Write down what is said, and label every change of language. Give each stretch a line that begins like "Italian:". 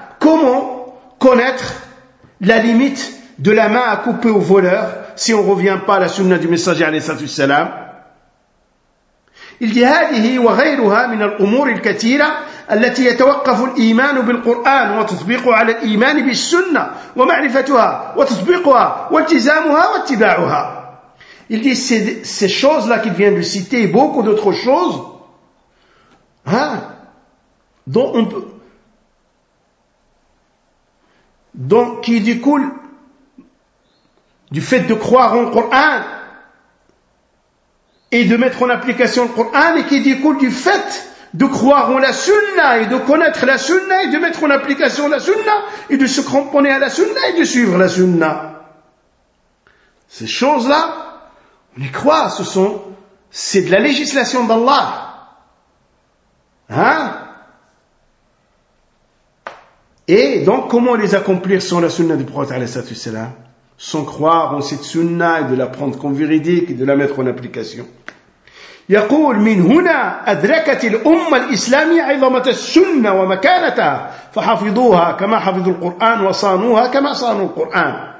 French: Comment connaître la limite de la main à couper au voleur si on ne revient pas à la sunna du messager alayhi salatu wassalam.
Arabic: هذه وغيرها من الأمور الكثيرة التي يتوقف الإيمان بالقرآن وتطبيقه على الإيمان بالسنة ومعرفتها وتطبيقها والتزامها واتباعها.
French: Il dit ces choses là qu'il vient de citer et beaucoup d'autres choses, hein, dont qui découle du fait de croire en Coran et de mettre en application le Coran, et qui découle du fait de croire en la Sunna et de connaître la Sunna et de mettre en application la Sunna et de se cramponner à la Sunna et de suivre la Sunna. Ces choses-là, on y croit, c'est de la législation d'Allah. Hein? Et donc, comment les accomplir sans la Sunna du Prophète alayhi salatu wassalam? Sans croire en cette sunna et de la prendre comme véridique et de la mettre en application.
Arabic: يقول من هنا أدركت الأمة الإسلامية عظمة السنة ومكانتها فحافظوها كما حافظوا القرآن وصانوها كما صانوا القرآن.